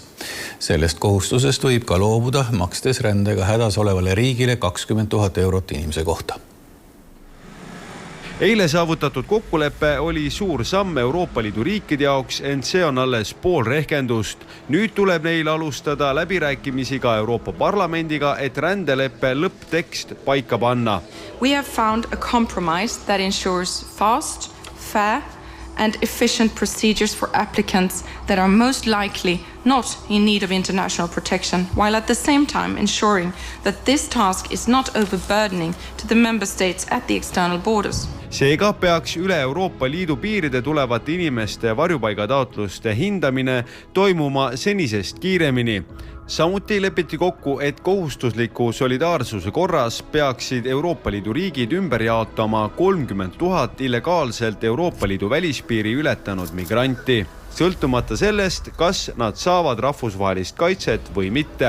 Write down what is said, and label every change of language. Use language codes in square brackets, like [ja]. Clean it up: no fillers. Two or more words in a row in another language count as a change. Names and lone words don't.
[et] Sellest kohustusest võib ka loobuda, makstes rändega hädas olevale riigile 20 000 eurot inimese kohta. Eile saavutatud kokkulepe oli suur samm Euroopa Liidu riikide jaoks, ent see on alles pool rehkendust. Nüüd tuleb neil alustada läbirääkimisi ka Euroopa Parlamendiga, et rändeleppe lõpptekst paika panna. [en] We have found a compromise that ensures fast, fair and efficient procedures for applicants that are most likely not in need of international protection, while at the same time ensuring that this task is not overburdening to the member states at the external borders. [et] Seega peaks üle Euroopa Liidu piiride tulevate inimeste varjupaigataotluste hindamine toimuma senisest kiiremini. Samuti lepiti kokku, et kohustusliku solidaarsuse korras peaksid Euroopa Liidu riigid ümber jaotama 30 000 illegaalselt Euroopa Liidu välispiiri ületanud migranti, sõltumata sellest, kas nad saavad rahvusvahelist kaitset või mitte.